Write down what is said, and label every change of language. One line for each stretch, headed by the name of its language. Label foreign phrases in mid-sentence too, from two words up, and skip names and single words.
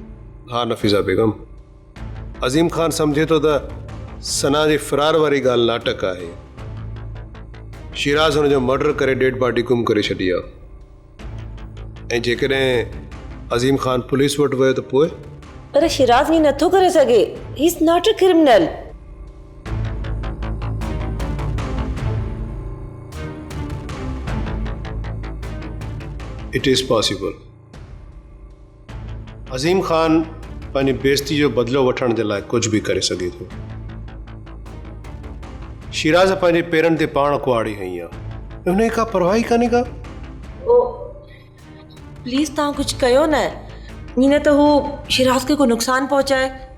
Sindhi: हा नफ़ीज़ा बेगम, अज़ीम ख़ान सम्झे थो त सना जे फ़रार वारी ॻाल्हि नाटक आहे। शिराज हुनजो मर्डर करे
English: dead body
Sindhi: गुम करे छॾी आहे। ऐं जेकॾहिं अज़ीम ख़ान पुलिस वटि वियो त पोइ? पर शिराज ईअं नथो करे सघे।
English: He is not a criminal. It is possible.
Sindhi: अज़ीम ख़ान पंहिंजी बेइज़ती जो बदिलो वठण जे लाइ कुझु बि करे सघे थो। शिराज पंहिंजे पेरनि ते पाण कुआड़ी हई आहे। हुनखे का परवाही कान्हे का?
English: Oh please
Sindhi: तव्हां कुझु कयो न, ईअं न त हू शिराज खे को नुक़सान पहुचाए।